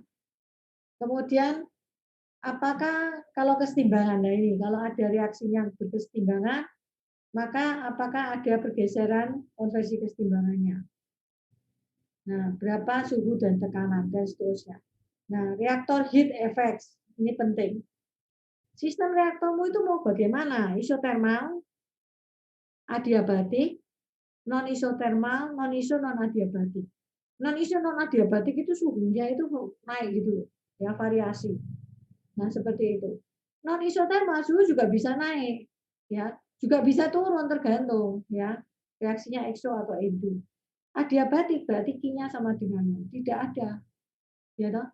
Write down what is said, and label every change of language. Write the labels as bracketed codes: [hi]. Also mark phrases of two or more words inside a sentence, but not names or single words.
[id] Kemudian apakah kalau kesetimbangan, nah ini kalau ada reaksi yang berkesetimbangan, maka apakah ada pergeseran konversi kesetimbangannya? Nah, berapa suhu dan tekanan dan seterusnya. Nah, reaktor [en] heat effects [id] ini penting. Sistem reaktormu itu mau bagaimana? Isotermal, adiabatik, non isotermal, non iso, non adiabatik. Non iso, non adiabatik itu suhunya itu naik gitu, ya variasi. Nah, seperti itu. Non isotermal suhu juga bisa naik, ya, juga bisa turun tergantung, ya, reaksinya exo atau endo. Adiabatik berarti Q-nya sama dengan 0, tidak ada, ya toh.